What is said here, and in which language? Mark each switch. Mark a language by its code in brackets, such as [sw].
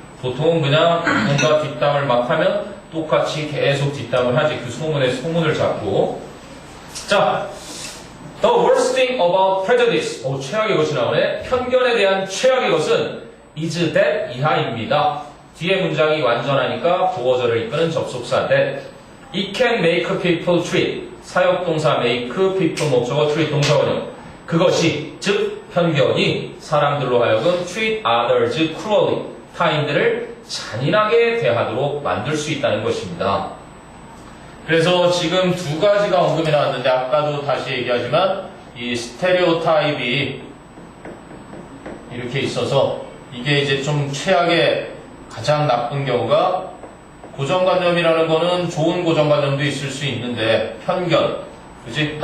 [ko] 보통은 그냥 누군가 뒷담을 막 하면 똑같이 계속 뒷담을 하지. 그 소문에 소문을 잡고. 자, [en] the worst thing about prejudice. [ko] 최악의 것이 나오네. 편견에 대한 최악의 것은 is that 이하입니다. 뒤에 문장이 완전하니까 보어절을 이끄는 접속사 that. [en] It can make people treat. [ko] 사역동사 make people 목적어 treat 동사원형. 그것이 즉 편견이 사람들로 하여금 [en] treat others cruelly. [ko] 타인들을 잔인하게 대하도록 만들 수 있다는 것입니다. 그래서 지금 두 가지가 언급이 나왔는데 아까도 다시 얘기하지만 이 스테레오타입이 이렇게 있어서 이게 이제 좀 최악의 가장 나쁜 경우가 고정관념이라는 거는 좋은 고정관념도 있을 수 있는데 편견, 그치?